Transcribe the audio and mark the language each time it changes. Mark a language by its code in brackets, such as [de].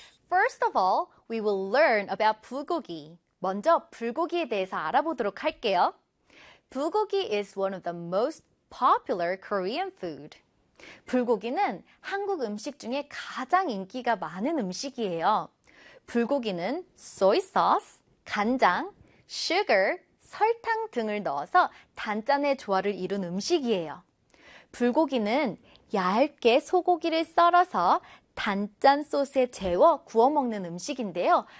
[en] First of all, we will learn about 불고기. [ko] 먼저 불고기에 대해서 알아보도록 할게요. [en] 불고기 is one of the most popular Korean food. [ko] 불고기는 한국 음식 중에 가장 인기가 많은 음식이에요. 불고기는 [en] soy sauce, [ko] 간장, [en] sugar, [ko] 설탕 등을 넣어서 단짠의 조화를 이룬 음식이에요. 불고기는 얇게 소고기를 썰어서 단짠 소스에 재워 구워 먹는 음식인데요.